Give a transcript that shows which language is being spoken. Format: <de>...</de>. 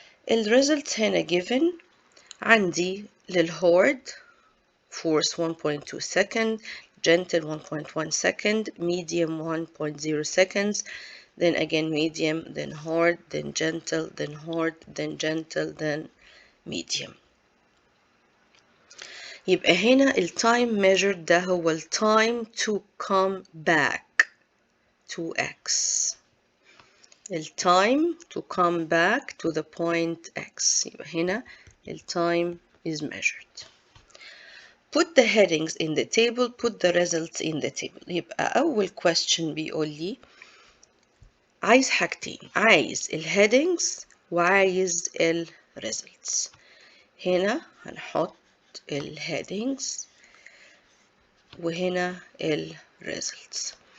<ar>الريزلت هنا</ar> <en>given</en> <ar>عندي</ar> <en>للhard force 1.2 second, gentle 1.1 second, medium 1.0 seconds, then again medium, then hard, then gentle, then hard, then gentle, then medium.</en> <ar>يبقى هنا التايم</ar> <en>measured</en> <ar>ده هو التايم</ar> <en>to come back to X.</en> <ar>التايم</ar> <en>to come back to the point X.</en> <ar>يبقى هنا التايم</ar> <en>is measured. Put the headings in the table, put the results in the table.</en> <ar>يبقى أول</ar> <en>question</en> <ar>بيقول لي عايز حاجتين، عايز الهيدنجز وعايز الريزلتس. هنا هنحط الهيدنجز وهنا الريزلتس.</ar>